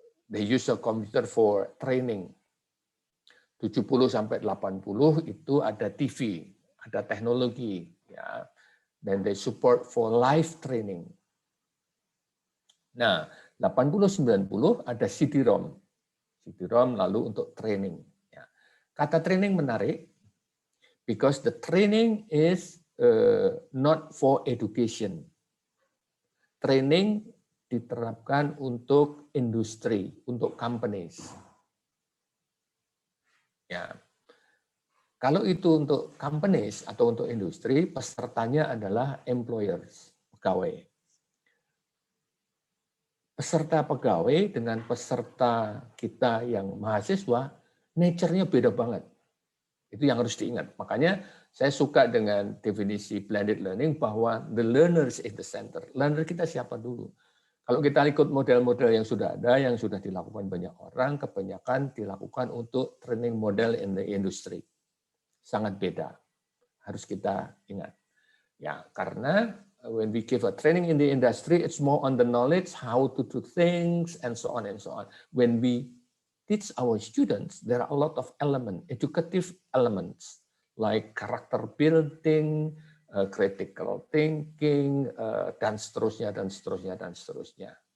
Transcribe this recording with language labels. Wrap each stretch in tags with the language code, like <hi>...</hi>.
<en>They use a computer for training.</en> <id>70 sampai 80 itu ada TV, ada teknologi, ya.</id> <en>Dan they support for live training.</en> <id>Nah, 80-90 ada CD-ROM. CD-ROM lalu untuk training. Ya. Kata training menarik,</id> <en>because the training is not for education.</en> <id>Training diterapkan untuk industri, untuk companies. Ya. Kalau itu untuk companies atau untuk industri, pesertanya adalah employers, pegawai. Peserta pegawai dengan peserta kita yang mahasiswa, nature-nya beda banget. Itu yang harus diingat. Makanya saya suka dengan definisi blended learning bahwa</id> <en>the learners is the center.</en> <id>Learner kita siapa dulu? Kalau kita ikut model-model yang sudah ada, yang sudah dilakukan banyak orang, kebanyakan dilakukan untuk training model</id> <en>in the industry.</en> <id>Sangat beda. Harus kita ingat. Ya, karena</id> <en>when we give a training in the industry, it's more on the knowledge, how to do things, and so on and so on. When we teach our students, there are a lot of elements, educative elements, like character building, critical thinking,</en> <id>dan seterusnya, dan seterusnya, dan seterusnya.</id>